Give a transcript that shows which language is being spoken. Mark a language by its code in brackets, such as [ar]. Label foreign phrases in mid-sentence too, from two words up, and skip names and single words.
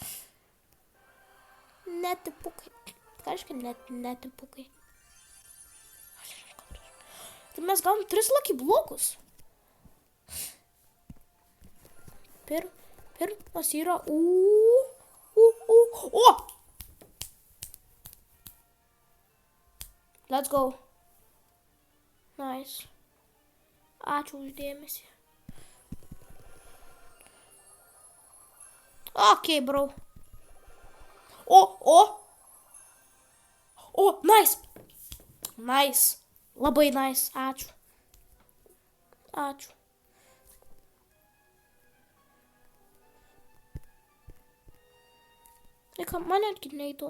[lt] Netipukai. Ką reiškia netipukai? Tai mes gavom 3 lucky blokus. Pirmas yra O! [en] Let's go. Nice. [lt] Ačiū už dėmesį. [en] Ok, bro. O, nice. [lt] Nice. Labai nice. Ačiū. Tai ką, man netgi neįdomu.